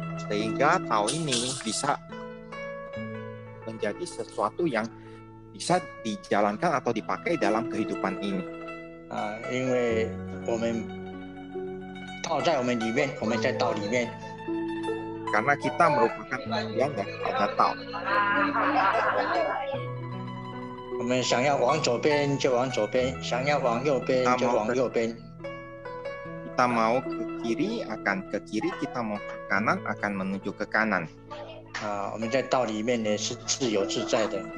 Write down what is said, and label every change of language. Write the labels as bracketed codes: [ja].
[id] Sehingga Tao ini bisa menjadi sesuatu yang bisa dijalankan atau dipakai dalam kehidupan ini。 [zh] 因为我们道在我们里面，我们在道里面。 [id] Karena kita merupakan bagian daripada Tao。 [zh] 我们想要往左边就往左边，想要往右边就往右边。 [id] Kita mau ke kiri akan ke kiri, kita mau ke kanan akan menuju ke kanan。 [zh] 我们在道里面呢是自由自在的。